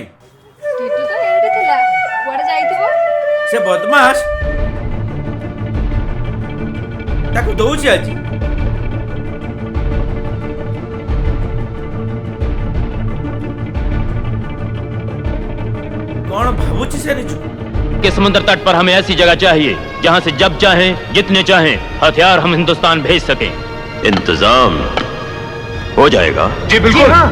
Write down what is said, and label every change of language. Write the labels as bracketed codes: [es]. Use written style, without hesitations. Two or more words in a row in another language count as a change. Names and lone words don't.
[or] ଟିଟୁ ତ ଏଇଠି ଥିଲା, କୁଆଡେ ଯାଇଥିବ? ସେ ବଦମାସ ତାକୁ ଦଉଛି ଆଜି। କଣ ଭାବୁଛି ସେ ନିଜକୁ? [hi] के समुद्र तट पर हमें ऐसी जगह चाहिए जहां से जब चाहें जितने चाहें हथियार हम हिंदुस्तान भेज सकें। इंतजाम हो जाएगा। जी बिल्कुल।